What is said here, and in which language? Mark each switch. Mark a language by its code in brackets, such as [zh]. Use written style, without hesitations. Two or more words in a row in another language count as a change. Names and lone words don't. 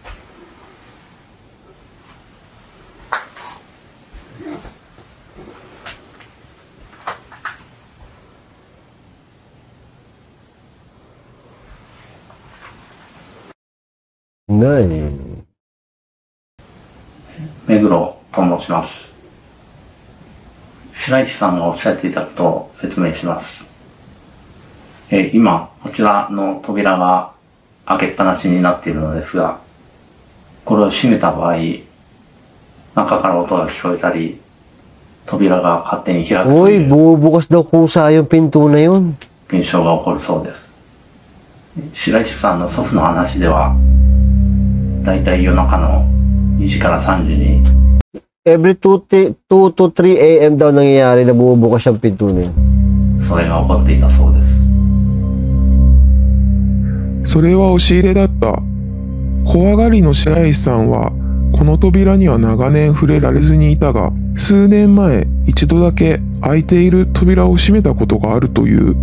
[ja] Nay. 目黒と申します。白石さんがおっしゃっていたことを説明します。今、こちらの扉が開けっぱなしになっているのですが、これを閉めた場合、中から音が聞こえたり、扉が勝手に開くと Uy, いう [tl] bubukas daw kusa yung pinto na yun. [ja] 現象が起こるそうです。白石さんの祖父の話では、だいたい夜中の2時から3時に [en] Every 2 to 3 a.m. [tl] daw nangyayari na bumubukas yung pinto na yun. [ja] それが起こっていたそうです。それは押し入れだった。怖がりの白石さんは、この扉には長年触れられずにいたが、数年前一度だけ開いている扉を閉めたことがあるという。